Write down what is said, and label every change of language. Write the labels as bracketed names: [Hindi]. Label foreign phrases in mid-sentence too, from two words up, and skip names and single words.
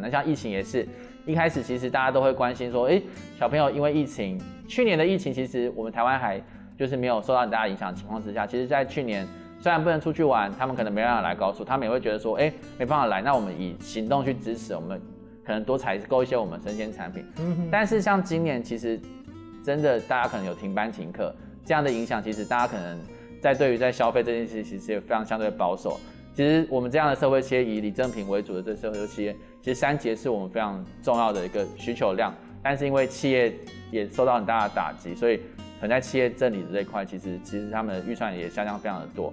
[Chinese] 那像疫情也是，一開始其實大家都會關心說，小朋友因為疫情，去年的疫情其實我們台灣還就是沒有受到很大的影響的情況之下，其實在去年雖然不能出去玩，他們可能沒辦法來高雄，他們也會覺得說，沒辦法來，那我們以行動去支持，我們可能多採購一些我們生鮮產品。但是像今年其實真的大家可能有停班停课这样的影响，其实大家可能对于消费这件事，其实也非常相对保守。其实我们这样的社会企业以礼赠品为主的这社会企业，其实3节是我们非常重要的一个需求量，但是因为企业也受到很大的打击，所以可能在企业赠礼的这一块，其实他们的预算也下降非常的多。